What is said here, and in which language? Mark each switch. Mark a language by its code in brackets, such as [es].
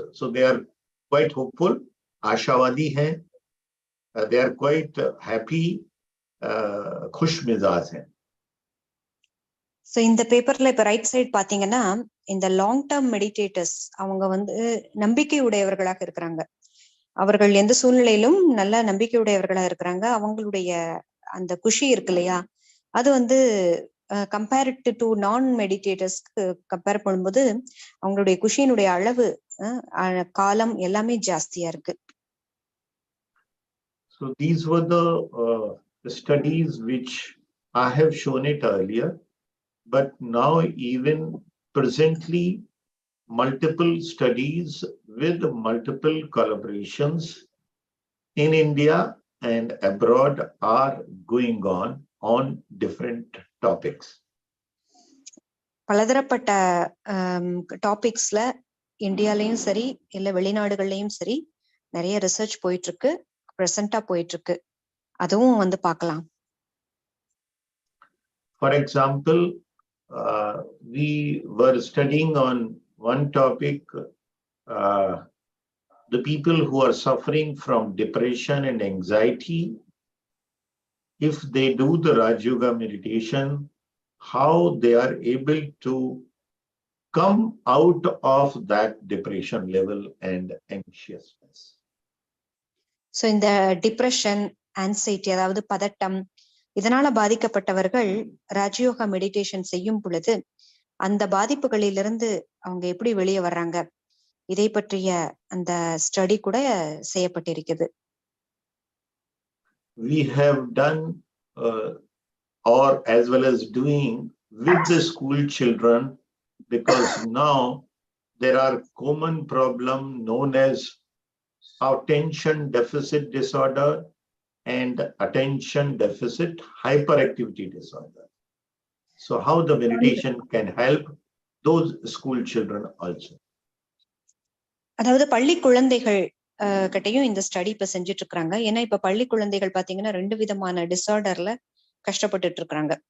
[en] So they are quite hopeful, [hi] ashawadi hain, [en] they are quite happy, [hi] khush mizaj hain. [ta] So இந்த பேப்பர்ல இப்ப right side பாத்தீங்கன்னா, இந்த long term meditators அவங்க வந்து நம்பிக்கை உடையவர்களாக இருக்கிறாங்க. அவர்கள் எந்த சூழ்நிலையிலும் நல்ல நம்பிக்கை உடையவர்களா இருக்கிறாங்க. அவங்களுடைய அந்த குஷி இருக்கு இல்லையா, அது வந்து கம்பேர்டு டு நான் மெடிடேட்டர்ஸ்க்கு கம்பேர் பண்ணும்போது அவங்களுடைய குஷியினுடைய அளவு, காலம் எல்லாமே ஜாஸ்தியா இருக்கு. [en] So these were the studies which I have shown it earlier, but now even presently multiple studies with multiple collaborations in India and abroad are going on different topics. [ta] பலதரப்பட்ட டாபிக்ஸ்ல இந்தியாலயும் சரி இல்ல வெளிநாடுகள்லயும் சரி நிறைய ரிசர்ச் போயிட்டு இருக்கு, பிரசன்டா போயிட்டு இருக்கு. அதுவும் வந்து பார்க்கலாம். [en] For example, we were studying on one topic, the people who are suffering from depression and anxiety, if they do the Rajayoga meditation, how they are able to come out of that depression level and anxiousness. [ta] So இந்த depression, anxiety, அதாவது பதட்டம், இதனால பாதிக்கப்பட்டவர்கள் Raja Yoga meditation செய்யும் பொழுது அந்த பாதிப்புகளிலிருந்து அவங்க எப்படி வெளியே வர்றாங்க, இதை பற்றிய அந்த ஸ்டடி கூட செய்யப்பட்டிருக்குது. [en] We have done or as well as doing with the school children, because now there are common problem known as attention deficit disorder and attention deficit hyperactivity disorder. So how the meditation can help those school children also. [ta] அதாவது பள்ளி குழந்தைகள் கிட்டையும் இந்த study இப்ப செஞ்சுட்டு இருக்காங்க. ஏன்னா இப்ப பள்ளி குழந்தைகள் பாத்தீங்கன்னா 2 விதமான டிசார்டர்ல கஷ்டப்பட்டுட்டு இருக்காங்க.